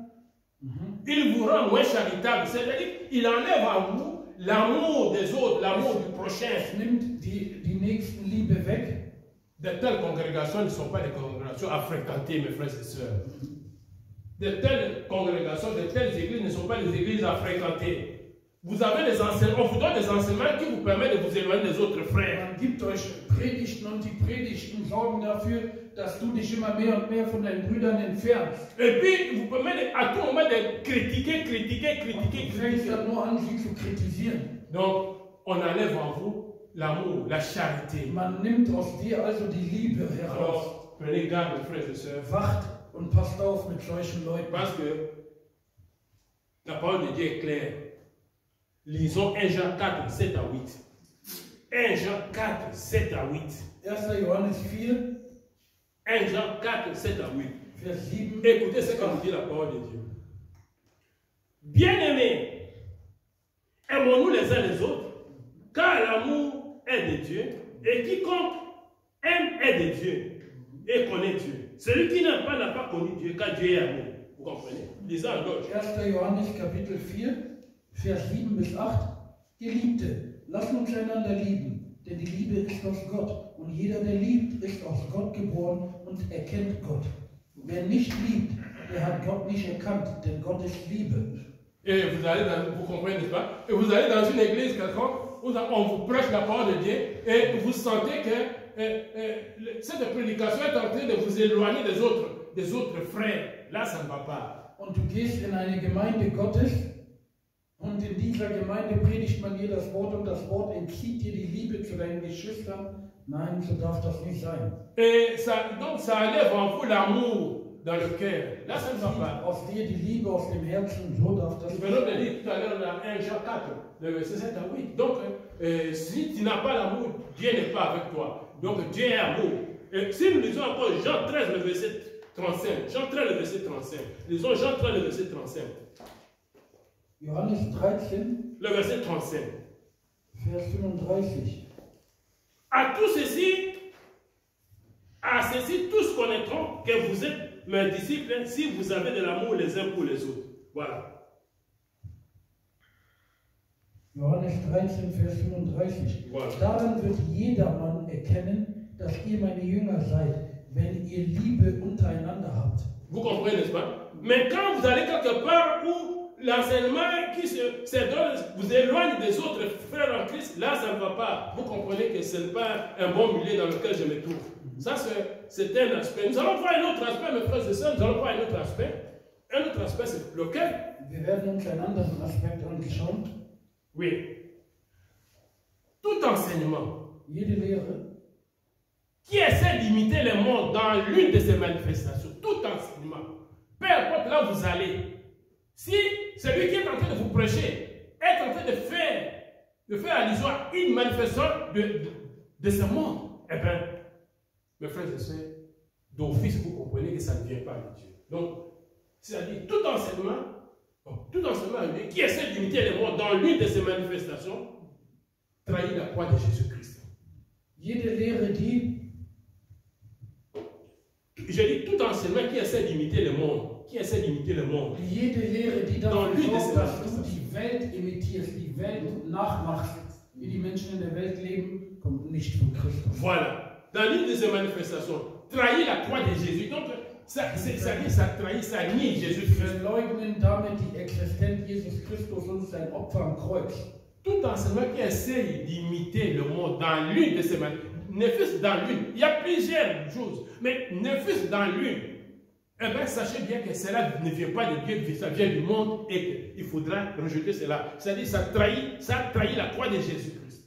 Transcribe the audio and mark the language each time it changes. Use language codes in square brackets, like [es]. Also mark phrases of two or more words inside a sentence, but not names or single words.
[fr] Il vous rend moins charitable, c'est-à-dire qu'il enlève à vous l'amour des autres, l'amour du prochain. [de] Es nimmt die Nächstenliebe weg. [fr] De telles congrégations ne sont pas des congrégations à fréquenter, mes frères et sœurs. De telles congrégations, de telles églises ne sont pas des églises à fréquenter. Vous avez des enseignements, on vous donne des enseignements qui vous permettent de vous éloigner des autres frères. [de] Man gibt euch Predigten und die Predigten sorgen dafür, dass du dich immer mehr und mehr von deinen Brüdern entfernst. [fr] Et puis, vous permettez à tout moment de critiquer. [de] Du fängst dann nur an, sie zu kritisieren. [fr] Donc, on enlève en vous l'amour, la charité. [de] Man nimmt aus dir also die Liebe heraus. [fr] Alors, prenez garde, mes frères et sœurs. [de] Wacht und passt auf mit solchen Leuten. [fr] Parce que la parole de Dieu est claire. Lisons 1 Jean 4, 7 à 8. 1 Jean 4, 7 à 8. [de] 1. Johannes 4, [fr] 1 Jean 4, 7 à 8. [de] Vers 7. [fr] Écoutez ce que nous dit la parole de Dieu. Bien-aimés, aimons-nous les uns les autres, car l'amour est de Dieu, et quiconque aime est de Dieu, et connaît Dieu. Celui qui n'aime pas n'a pas connu Dieu, car Dieu est amour. Vous comprenez? Lisons en Deutsch. [de] 1. Johannes Kapitel 4, Vers 7 bis 8. Geliebte, lasst uns einander lieben, denn die Liebe ist aus Gott. Und jeder, der liebt, ist aus Gott geboren und erkennt Gott. Wer nicht liebt, der hat Gott nicht erkannt, denn Gott ist Liebe. [fr] Et vous comprenez, n'est-ce pas? Et vous allez dans une église quelconque, où on vous prêche la parole de Dieu, et vous sentez que cette prédication est en train de vous éloigner des autres frères. Là, ça ne va pas. [de] Und du gehst in eine Gemeinde Gottes, und in dieser Gemeinde predigt man dir das Wort, und das Wort entzieht dir die Liebe zu deinen Geschwistern. Nein, so darf das nicht sein. [fr] Et ça, donc ça enlève en vous l'amour dans le cœur. Là, ça ne va pas. [de] Aus dir die Liebe aus dem Herzen, so darf das [fr] Nous [de] nicht [fr] venons de [de] sein. [fr] lire tout à l'heure dans 1 Jean 4, le verset 7 à 8. Donc, si tu n'as pas l'amour, Dieu n'est pas avec toi. Donc, Dieu est amour. Et si nous lisons encore Jean 13, le verset 35. Jean 13, le verset 35. Lisons Jean 13, le verset 35. [de] Johannes 13, [fr] Le verset 35. [de] Vers 35. [fr] À ceci, tous connaîtront que vous êtes mes disciples si vous avez de l'amour les uns pour les autres. Voilà. [de] Johannes 13, Vers 35. [fr] Voilà. [de] Daran wird jedermann erkennen, dass ihr meine Jünger seid, wenn ihr Liebe untereinander habt. [fr] Vous comprenez, n'est-ce pas? Mais quand vous allez quelque part où l'enseignement qui se donne vous éloigne des autres frères en Christ, là, ça ne va pas. Vous comprenez que ce n'est pas un bon milieu dans lequel je me trouve. Ça, c'est un aspect. Nous allons voir un autre aspect, mes frères et sœurs, nous allons voir un autre aspect. Un autre aspect, c'est lequel? [de] Wir werden uns einen anderen Aspekt anschauen. [fr] Oui. Tout enseignement [de] Jede Lehre, [fr] qui essaie d'imiter le monde dans l'une de ses manifestations, tout enseignement, peu importe là où vous allez, si celui qui est en train de vous prêcher est en train de faire allusion à une manifestation de ce monde, eh bien, mes frères et sœurs, d'office, vous comprenez que ça ne vient pas de Dieu. Donc, c'est-à-dire tout enseignement qui essaie d'imiter le monde dans l'une de ses manifestations, trahit la croix de Jésus-Christ. [de] jede Lehre, die [fr] Je dis tout enseignement qui essaie d'imiter le monde, [de] jede Lehre, die [fr] Dans [de] dafür [fr] l'une de [de] sorgt, [fr] ces [de] dass du [fr] manifestations. [de] die Welt imitierst, die Welt nachmachst, wie die Menschen in der Welt leben, kommt nicht von Christus. [fr] Voilà. Dans l'une de ces manifestations, trahir la croix de Jésus. Donc, ça trahit, ça nie Jésus-Christ. [de] Verleugnen damit die Existenz Jesus Christus und sein Opfer am Kreuz. [fr] Tout enseignement qui essaye d'imiter le monde dans l'une de ces manifestations, ne fût-ce dans l'une, il y a plusieurs choses, mais ne fût-ce dans l'une, eh bien, sachez bien que cela ne vient pas de Dieu, ça vient du monde et qu'il faudra rejeter cela. C'est-à-dire, ça trahit la croix de Jésus-Christ.